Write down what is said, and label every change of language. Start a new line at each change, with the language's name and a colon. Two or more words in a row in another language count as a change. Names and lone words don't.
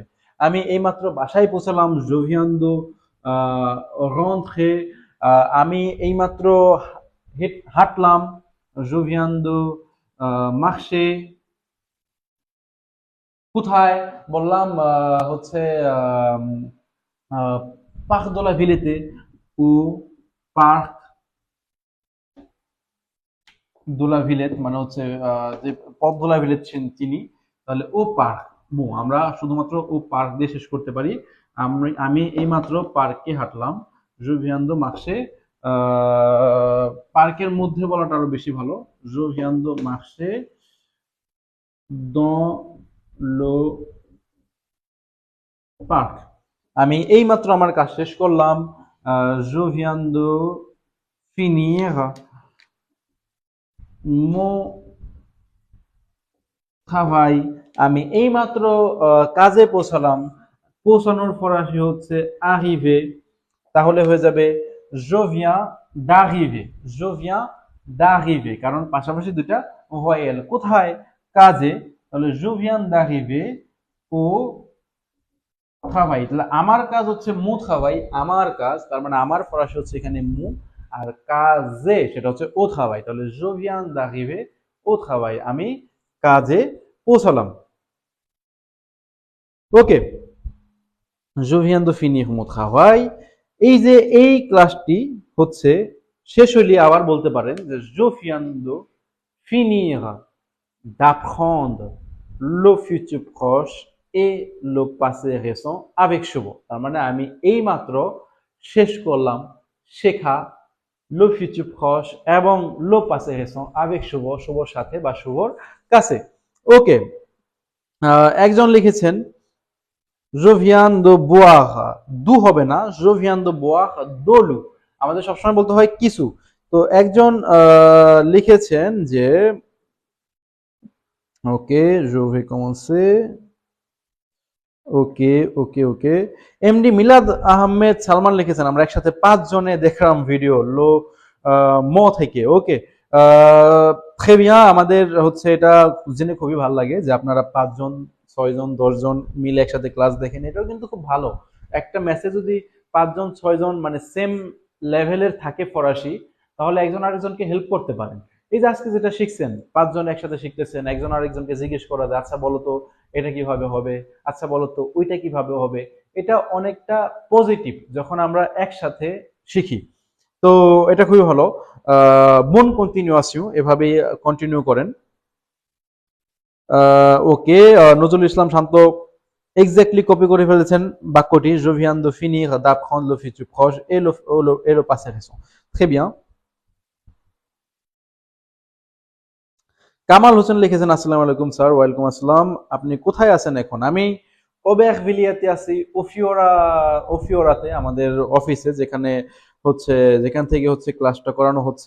Bangla: আমি এইমাত্র বাসায় পৌঁছালাম,
French: je viens de rentrer.
Bangla: আমি এইমাত্র হাঁটলাম,
French: je viens de marcher.
Bangla: কোথায় বললাম হচ্ছে পার্ক de la Villette,
French: au parc
Bangla: de la Villette মানে হচ্ছে যে পথ de la Villette চিনি, তাহলে
French: au parc
Bangla: মো আমরা শুধুমাত্র ও পার্ক দিয়ে শেষ করতে পারি। আমি এইমাত্র পার্কে হাঁটলাম,
French: je viens de marcher।
Bangla: পার্কের মধ্যে বলাটা আরো বেশি ভালো,
French: je viens de marcher dans le parc।
Bangla: আমি এইমাত্র আমার কাজ শেষ করলাম,
French: je viens de finir mon travail।
Bangla: আমি এইমাত্র কাজে পৌঁছালাম, পৌঁছানোর ফরাসি হচ্ছে arriver। তাহলে হয়ে যাবে
French: je viens d'arriver, je viens d'arriver,
Bangla: কারণ পাশাপাশি দুটা ভয়েল। কোথায়?
French: কাজে, তাহলে je viens d'arriver au travail।
Bangla: তাহলে আমার কাজ হচ্ছে
French: mon travail,
Bangla: আমার কাজ, তার মানে আমার ফরাসি হচ্ছে এখানে মু, আর কাজে সেটা হচ্ছে
French: au travail. তাহলে je viens d'arriver au travail,
Bangla: আমি কাজে পৌঁছালাম। ওকে,
French: je viens de finir mon travail।
Bangla: এই যে এই ক্লাসটি হচ্ছে শেষ হইলে আবার বলতে পারেন যে
French: je viens de finir d'apprendre le futur proche et le passé récent avec শুভ।
Bangla: তার মানে আমি এইমাত্র শেষ করলাম শেখা
French: le futur proche
Bangla: এবং
French: le passé récent avec শুভ,
Bangla: শুভর সাথে বা শুভর কাছে। ওকে, একজন লিখেছেন
French: je viens de boire,
Bangla: দু হবে না,
French: je viens de boire de l'eau,
Bangla: আমাদের সবসময় বলতে হয় কিছু। তো একজন লিখেছেন যে ওকে,
French: je vais commencer।
Bangla: ওকে ওকে ওকে, এমডি মিলাদ আহমেদ সালমান লিখেছেন আমরা একসাথে 5 জনে দেখলাম ভিডিও লো মো থেকে। ওকে,
French: très bien,
Bangla: আমাদের হচ্ছে এটা জেনে খুবই ভালো লাগে যে আপনারা 5 জন 6 জন 10 জন মিলে একসাথে ক্লাস দেখেন, এটাও কিন্তু খুব ভালো। একটা মেসেজ যদি 5 জন 6 জন মানে সেম লেভেলের থাকে ফরাসি, তাহলে একজন আরেকজনকে হেল্প করতে পারেন। এই যে আজকে যেটা শিখছেন 5 জন একসাথে শিখতেছেন, একজন আরেকজনকে জিজ্ঞেস করা যায় আচ্ছা বলো তো এটা কিভাবে হবে, আচ্ছা বলো তো ওইটা কিভাবে হবে। এটা অনেকটা পজিটিভ যখন আমরা একসাথে শিখি, তো এটা খুবই ভালো। মন কন্টিনিউয়াসিও এভাবে কন্টিনিউ করেন। ওকে, নজরুল ইসলাম শান্ত এক্স্যাক্টলি কপি করে ফেলেছেন বাক্যটি,
French: je viens de finir d'apprendre le futur proche et le passé récent। très bien।
Bangla: কামাল হোসেন লিখেছেন
Arabic: السلام عليكم
Bangla: স্যার।
Arabic: وعليكم السلام.
Bangla: আপনি কোথায় আছেন এখন? আমি ওবেরভিলিয়াতে আছি, ওফিওরাতে আমাদের অফিসে, যেখানে হচ্ছে যেখান থেকে হচ্ছে ক্লাসটা করানো হচ্ছে।